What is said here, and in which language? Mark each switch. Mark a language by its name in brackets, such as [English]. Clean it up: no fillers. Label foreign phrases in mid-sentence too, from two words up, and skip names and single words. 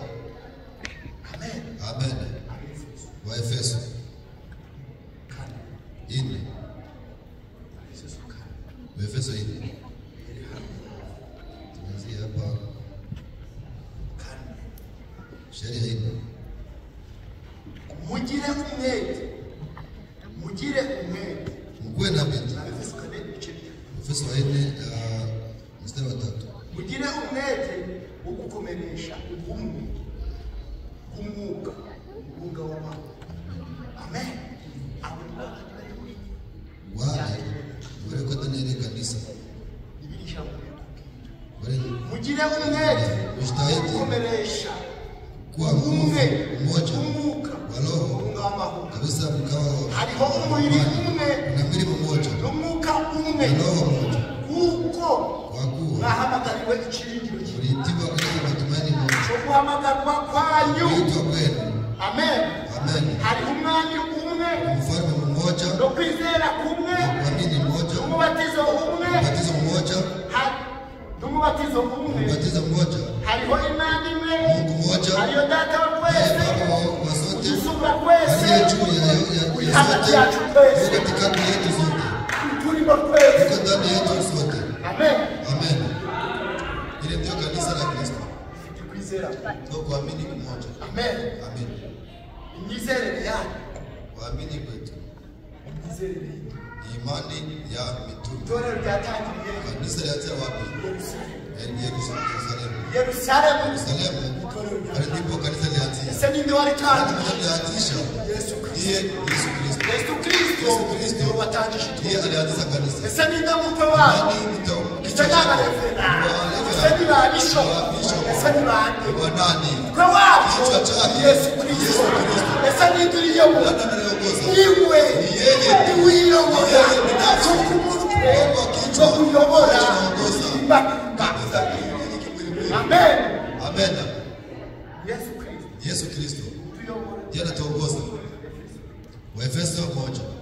[Swahili] Amen. Waefeso 4. Waefeso 4. Tuanzie hapa. Sheria hii. [Kinyarwanda] Mugire umwete. [Swahili] Mkuwe na bidii. Efeso 4 mstari wa 3. [Kinyarwanda] Mugire umwete wo gukomeresha ubumwe bw'umwuka w'amahoro. [Swahili] Amen. Wale kwa ndani ya kanisa. [Kinyarwanda] Mugire umwete [Swahili] mujitahidi [Kinyarwanda] gukomeresha [Swahili] kuwa mmoja wa roho kabisa, mkawa [Kinyarwanda] hariho umubiri umwe [Swahili] na mwili mmoja [Kinyarwanda] n'umwuka umwe [Swahili] na roho moja, [Kinyarwanda] kuko [Swahili] wakuwa [Kinyarwanda] mwahamagariwe ikiringiro [Swahili] uliitiwa katika matumaini moja [Kinyarwanda] cyo guhamagarwa kwanyu. [Swahili] kuitwa kwenu. Amen. Amen. [Kinyarwanda] Hariho umwami umwe, [Swahili] mfalme mmoja, [Kinyarwanda] no kwizera kumwe, [Swahili] kuamini mmoja, [Kinyarwanda] umubatizo umwe, [Swahili] ubatizo mmoja, ubatizo mmoja, [Kinyarwanda] hariho imana imwe, [Swahili] Mungu mmoja, [Kinyarwanda] hariho data wa twese, [Swahili] Baba wa sote, [Kinyarwanda] isumba twese, [Swahili] aliye juu ya [Kinyarwanda] hagati [Swahili] sote, [Kinyarwanda] yacu twese, [Swahili] katikati yetu sote, [Kinyarwanda] turimo twese. [Swahili] yuko ndani yetu sote. Amen. Amen. Ile ndio kanisa la Kristo. [Kinyarwanda] Kwizera [Swahili] Ndio kuamini mmoja. Amen. Amen. [Kinyarwanda] Imyizerere yanyu, [Swahili] Kuamini kwetu [Kinyarwanda] imyizerere yanyu. [Swahili] imani ya mitume. [Kinyarwanda] Itorero ryatangiriye [Swahili] Kanisa lianzia wapi? Yerusalemu. Yerusalemu. Pale ndipo kanisa lianzia. [Kinyarwanda] Ese ninde waritangira? [Swahili] Alianzisha Yesu Kristo. ndiye Yesu Kristo. Yesu Kristo ndio watangije Ndiye alianzisha kanisa. [Kinyarwanda] ese ninde mutwe wabo? Ese naba refera. Ese ni babisho. Ese ni bande. [Swahili] Wanani? Kwa wabo Kichwa chake [Kinyarwanda] Yesu Kristo. Ese ninde uriyobo? [Swahili] Nani anayeongoza? [Kinyarwanda] Iwe. [Swahili] Ni yeye. [Kinyarwanda] Uyobora. [Swahili] Yeye binafsi. [Kinyarwanda] Kumutwe. [Swahili] Kwa kichwa. [Kinyarwanda] Uyobora. [Swahili] Anaongoza. Kabisa. Amen. Amen. Yesu Kristo. Yesu Kristo [Kinyarwanda] Uyobora. [Swahili] ndiye anatuongoza. Waefeso 1.